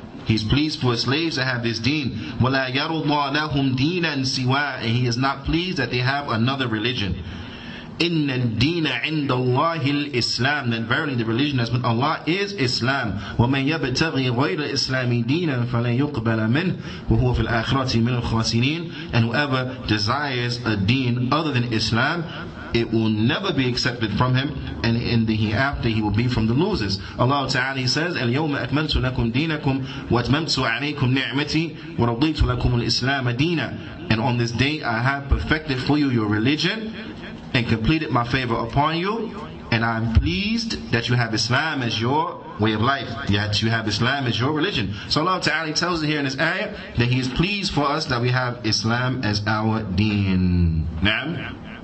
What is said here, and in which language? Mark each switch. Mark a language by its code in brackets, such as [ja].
[en] He is pleased for His slaves to have this deen. [ar] وَلَا يَرُضَّى لَهُمْ دِينًا سِوَاهُ, [en] and He is not pleased that they have another religion. [ar] إِنَّ الدِّينَ عِنْدَ اللَّهِ الْإِسْلَامِ, [en] then verily the religion that's with Allah is Islam. [ar] وَمَنْ يَبْتَغِي غَيْرَ الْإِسْلَامِ دِينًا فَلَنْ يُقْبَلَ مِنْهُ وَهُوَ فِي الْآخِرَةِ مِنَ الْخَاسِرِينَ, [en] and whoever desires a deen other than Islam, it will never be accepted from him, and in the hereafter he will be from the losers. Allah Ta'ala says, [ar] اليوم أكملت لكم دينكم وأتممت عليكم نعمتي ورضيت لكم الإسلام دينا. [en] And on this day I have perfected for you your religion and completed my favor upon you, and I am pleased that you have Islam as your way of life, that you have Islam as your religion. So Allah Ta'ala tells us here in this ayah that He is pleased for us that we have Islam as our deen. Naam.